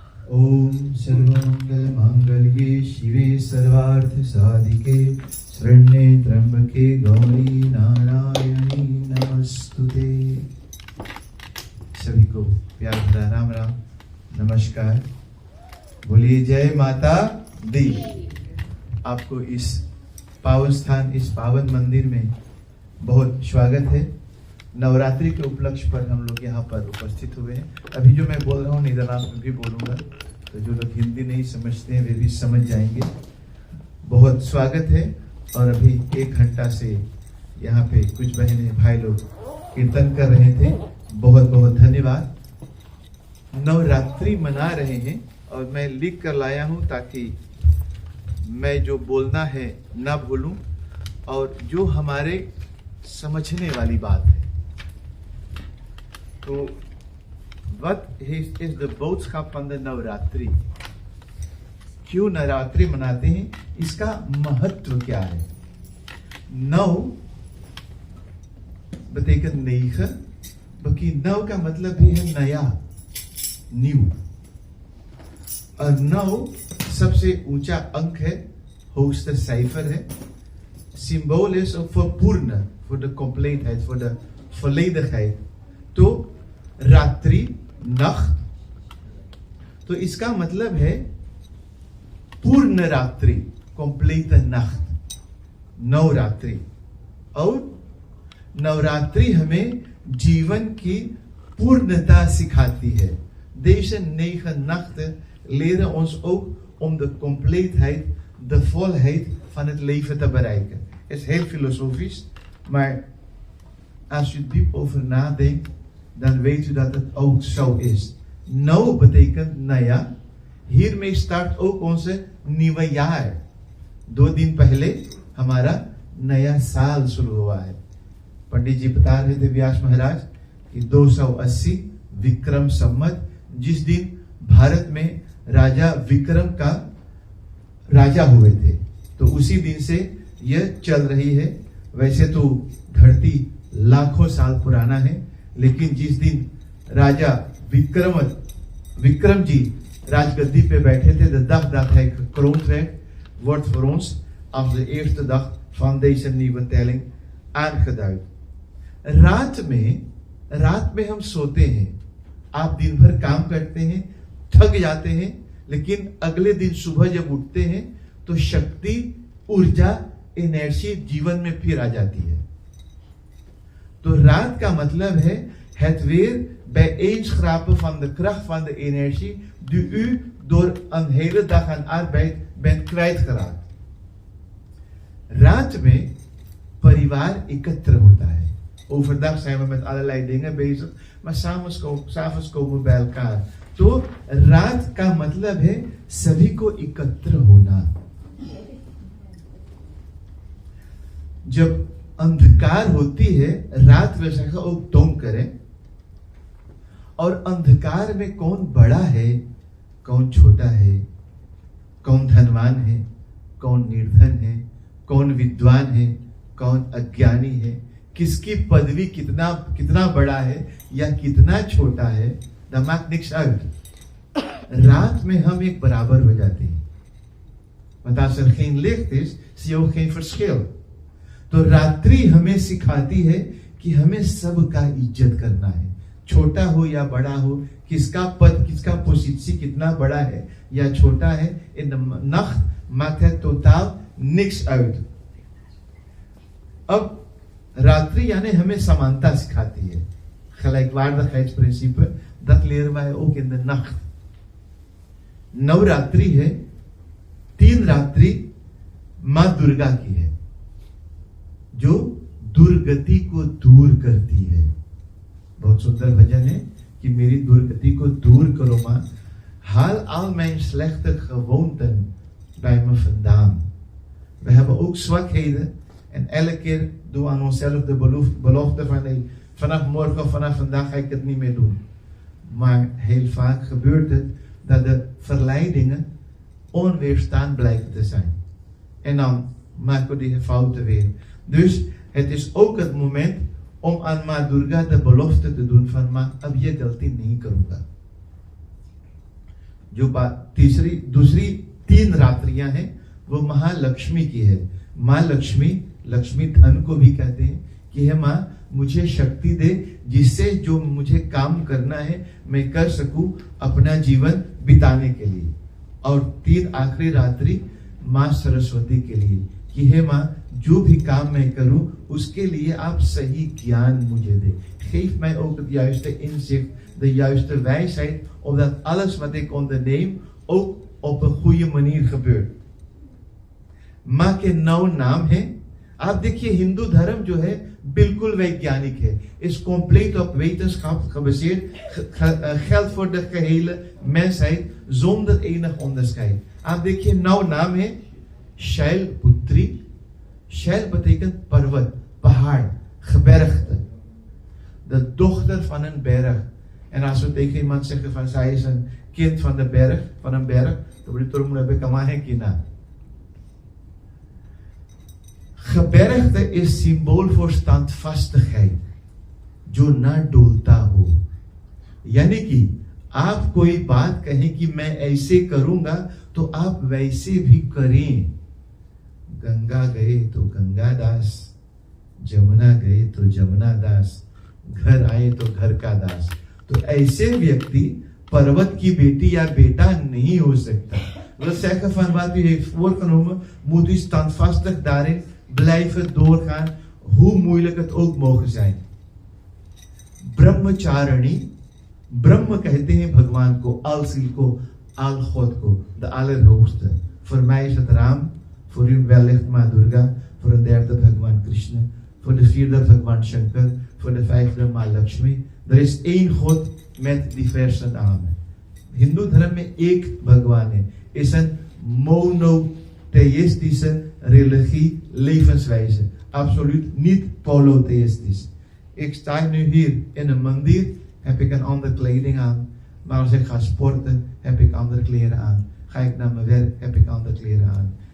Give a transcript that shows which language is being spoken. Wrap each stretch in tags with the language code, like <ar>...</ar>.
<sa>ओम सर्वमंगल मांगल्ये शिवे सर्वार्थ साधिके शरण्ये त्र्यंबके गौरी नारायणी नमस्तुते।</sa> <hi>सभी को प्यार भरा राम राम नमस्कार। बोलिए जय माता दी। आपको इस पावन स्थान, इस पावन मंदिर में बहुत स्वागत है। नवरात्रि के उपलक्ष्य पर हम लोग यहाँ पर उपस्थित हुए हैं। अभी जो मैं बोल रहा हूँ नीदरलैंड में भी बोलूँगा, तो जो लोग हिंदी नहीं समझते हैं वे भी समझ जाएंगे। बहुत स्वागत है। और अभी 1 घंटा से यहाँ पे कुछ बहनें भाई लोग कीर्तन कर रहे थे। बहुत बहुत धन्यवाद। नवरात्रि मना रहे हैं और मैं लिख कर लाया हूँ ताकि मैं जो बोलना है ना भूलूं, और जो हमारे समझने वाली बात है।</hi> <nl>तो</nl> <en>what is the</en> <nl>boodschap van de नवरात्रि?</nl> <hi>क्यों नवरात्रि मनाते हैं, इसका महत्व क्या है?</hi> <nl>9 betekent 9,</nl> <hi>बल्कि 9 का मतलब भी है नया, न्यू। और 9 सबसे ऊंचा अंक है,</hi> <nl>hoogste cijfer</nl> <hi>है।</hi> <nl>Symbool is voor पूर्ण, voor de compleetheid, voor de volledigheid।</nl> <hi>तो रात्रि, nacht, तो इसका मतलब है पूर्ण रात्रि,</hi> <nl>complete nacht,</nl> <hi>नवरात्रि। और नवरात्रि हमें जीवन की पूर्णता सिखाती है।</hi> <nl>Deze 9 nachten leren ons ook om de compleetheid, de volheid van het leven te bereiken. Het is heel filosofisch, maar als u diep over nadenkt, dan weet u dat het ook zo is. Nou betekent naya. Hiermee start ook onze nieuwe jaar.</nl> <hi>2 दिन पहले हमारा नया साल शुरू हुआ है। पंडित जी बता रहे थे व्यास महाराज कि 280 विक्रम संवत, जिस दिन भारत में राजा विक्रम का राजा हुए थे, तो उसी दिन से यह चल रही है। वैसे तो धरती लाखों साल पुराना है, लेकिन जिस दिन राजा विक्रम जी राजगद्दी पे बैठे थे,</hi> <nl>de dag dat hij gekroond werd, wordt voor ons als de eerste dag van deze nieuwe telling aangeduid।</nl> <hi>रात में हम सोते हैं। आप दिन भर काम करते हैं, थक जाते हैं, लेकिन अगले दिन सुबह जब उठते हैं तो शक्ति, ऊर्जा, एनर्जी जीवन में फिर आ जाती है। तो रात का मतलब है</hi> <nl>het weer bijeenschrapen van de kracht van de energie die u door een hele dag aan arbeid bent kwijtgeraakt।</nl> <hi>रात में परिवार एकत्र होता है।</hi> <nl>Overdag zijn we met allerlei dingen bezig, maar s'avonds komen we bij elkaar।</nl> <hi>तो रात का मतलब है सभी को एकत्र होना। जब अंधकार होती है, रात में</hi> <nl>ook donker</nl> <hi>है। और अंधकार में कौन बड़ा है, कौन छोटा है, कौन धनवान है, कौन निर्धन है, कौन विद्वान है, कौन अज्ञानी है, किसकी पदवी कितना बड़ा है या कितना छोटा है,</hi> <nl>dat maakt niks uit।</nl> <hi>रात में हम एक बराबर हो जाते हैं,</hi> <nl>want als er geen licht is, zie je ook geen verschil।</nl> <hi>तो रात्रि हमें सिखाती है कि हमें सबका इज्जत करना है, छोटा हो या बड़ा हो, किसका पद, किसका positie कितना बड़ा है या छोटा है।</hi> <nl>In de nacht maakt het totaal niks uit.</nl> <hi>अब रात्रि यानी हमें समानता सिखाती है.</hi> <nl>Gelijkwaardigheidsprincipe, dat leren wij ook in de nacht.</nl> <hi>Navratri है, 3 रात्रि मां दुर्गा की है, जो दुर्गति को दूर करती है. बहुत सुंदर भजन है कि मेरी दुर्गति को दूर करो मां.</hi> <nl>Haal al mijn slechte gewoonten bij me vandaan. We hebben ook zwakheden en elke keer doen we aan onszelf de belofte van nee, vanaf morgen of vanaf vandaag ga ik het niet meer doen. Maar heel vaak gebeurt het dat de verleidingen onweerstaanbaar blijken te zijn. En dan maken we die fouten weer. Dus het is ook het moment om aan Ma Durga de belofte te doen van</nl> <hi>Ma, ab ye galti nahi karunga. जो दूसरी 3 रात्रियां हैं वो महालक्ष्मी की है. माँ लक्ष्मी धन को भी कहते हैं कि हे माँ मुझे शक्ति दे जिससे जो मुझे काम करना है मैं कर सकूं अपना जीवन बिताने के लिए. और 3 आखिरी रात्रि माँ सरस्वती के लिए कि हे माँ जो भी काम मैं करूं उसके लिए आप सही ज्ञान मुझे दे.</hi> <nl>Geef mij ook het juiste inzicht, de juiste wijsheid, omdat alles wat ik onderneem ook op een goede manier gebeurt.</nl> <hi>माँ के 9 नाम है. आप देखिए हिंदू धर्म जो है बिल्कुल वैज्ञानिक है.</hi> <nl>Is compleet op wetenschap gebaseerd, geldt voor de gehele mensheid zonder enig onderscheid.</nl> <hi>आप देखिए 9 नाम है. शैलपुत्री. शैल betekent पर्वत, पहाड़, gebergte.</hi> <nl>De dochter van een berg. En als we tegen iemand zeggen van zij is een kind van de berg, van een berg, dan bedoelt het moet hebben kina. Gebergte is symbool voor standvastigheid,</nl> <hi>जो ना डोलता हो. यानी कि आप कोई बात कहें कि मैं ऐसे करूंगा तो आप वैसे भी करें. गंगा गए तो गंगादास, जमुना गए तो जमुना दास, घर आए तो घर का दास. तो ऐसे व्यक्ति पर्वत की बेटी या बेटा नहीं हो सकता.</hi> <nl>We zeggen van wat u heeft voorgenomen, moet u standvastig daarin blijven doorgaan, hoe moeilijk het ook mogen zijn.</nl> <hi>Brahmacharini. ब्रह्म कहते हैं भगवान को, अलसिल को, अलखोद को,</hi> <nl>de allerhoogste. Voor mij is het Ram, voor u wellicht Ma Durga, voor een derde Bhagwan Krishna, voor de 4e Bhagwan Shankar, voor de 5e Ma Lakshmi. Er is 1 God met diverse namen.</nl> <hi>Hindoe धर्म में एक भगवान है.</hi> <nl>Is een monotheïstische religie, levenswijze. Absoluut niet polytheïstisch. Ik sta nu hier in een mandir, heb ik een andere kleding aan. Maar als ik ga sporten, heb ik andere kleren aan. Ga ik naar mijn werk, heb ik andere kleren aan.</nl>